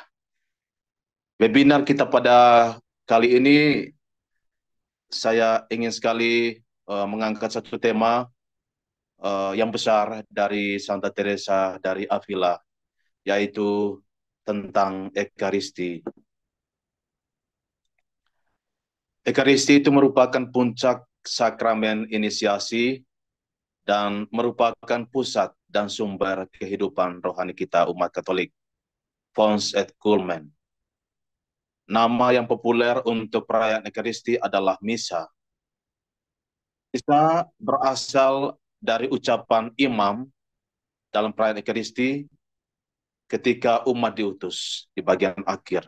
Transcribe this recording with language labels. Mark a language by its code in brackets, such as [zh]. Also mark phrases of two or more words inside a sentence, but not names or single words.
[id] Webinar kita pada kali ini, saya ingin sekali mengangkat satu tema yang besar dari Santa Teresa dari Avila, yaitu tentang Ekaristi. Ekaristi itu merupakan puncak sakramen inisiasi dan merupakan pusat dan sumber kehidupan rohani kita umat Katolik. [la] Fons et Culmen. [id] Nama yang populer untuk perayaan Ekaristi adalah Misa. Misa berasal dari ucapan imam dalam perayaan Ekaristi ketika umat diutus di bagian akhir.